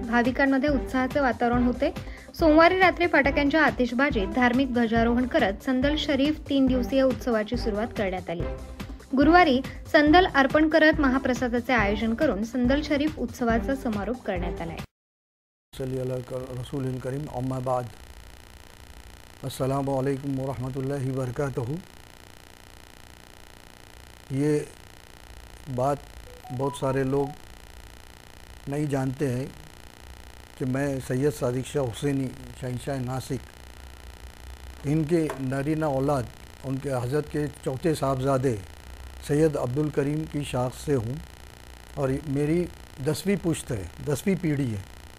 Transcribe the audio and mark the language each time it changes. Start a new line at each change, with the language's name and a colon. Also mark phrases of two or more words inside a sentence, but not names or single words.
Marathi: भाविकांमध्ये उत्साहाचे वातावरण होते। सोमवारी रात्री फटाक्यांच्या आतिषबाजीत धार्मिक ध्वजारोहण करत संदल शरीफ 3 दिवसीय उत्सवाची सुरुवात करण्यात आली। गुरुवारी संदल अर्पण करत महाप्रसादाचे आयोजन करून संदल शरीफ उत्सवाचा समारोप करण्यात आला।
Arabic: رسول كريم أما بعد، السلام عليكم ورحمة الله وبركاته.
Hindi: ये बात बहुत सारे लोग नहीं जानते हैं कि मैं सैयद सादिक शाह हुसैनी शहंशाह नासिक, इनके नरीना औलाद, उनके हज़रत के चौथे साहबजादे सैयद अब्दुल करीम की शाख से हूँ और मेरी 10वीं पुश्त है, 10वीं पीढ़ी है।